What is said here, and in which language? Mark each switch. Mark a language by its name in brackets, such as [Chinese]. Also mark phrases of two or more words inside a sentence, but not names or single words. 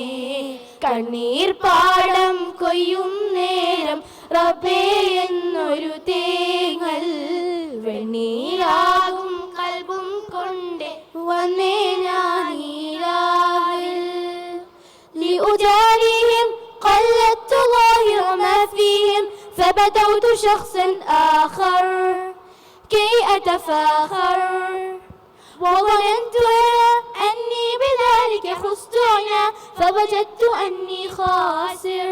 [Malayalam] കണ്ണീർ പാടം കൊയ്യും നേരം റബ്ബേ എന്നൊരു തേങ്ങൽ വെണ്ണീരാകും കൽബും കൊണ്ട് വന്നേ ഞാൻ ഈ രാവിൽ. [Arabic] لأجاريهم قلدت ظاهر ما فيهم فبدوت شخصا آخر كي أتفاخر وظننت أني بذلك خست عنا فوجدت أني خاسر.